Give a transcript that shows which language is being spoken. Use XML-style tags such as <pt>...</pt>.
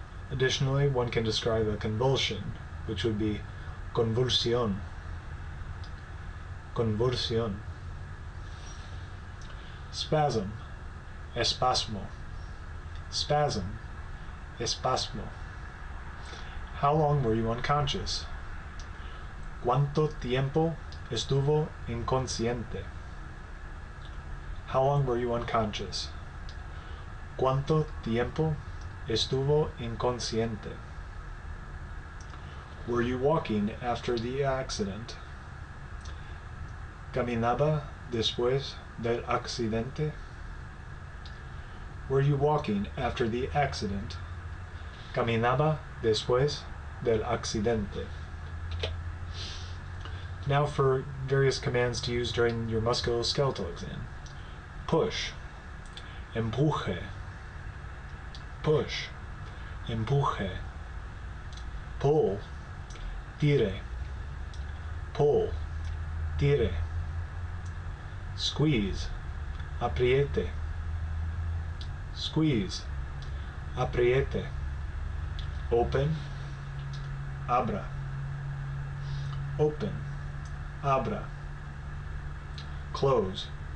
<en>Additionally, one can describe a convulsion, which would be convulsion. Convulsion. Spasm.</en> <es>Espasmo.</es> <en>Spasm. Espasmo. How long were you unconscious?</en> <es>¿Cuánto tiempo estuvo inconsciente?</es> <en>How long were you unconscious?</en> <es>¿Cuánto tiempo estuvo inconsciente?</es> <en>Were you walking after the accident?</en> <es>¿Caminaba después del accidente?</es> <en>Were you walking after the accident?</en> <es>Caminaba después del accidente.</es> <en>Now for various commands to use during your musculoskeletal exam. Push.</en> <es>Empuje.</es> <en>Push. Empuje. Pull.</en> <es>Tire.</es> <en>Pull. Tire. Squeeze.</en> <es>Apriete.</es> <en>Squeeze. Apriete. Open.</en> <es>Abra.</es> <en>Open. Abra. Close.</en>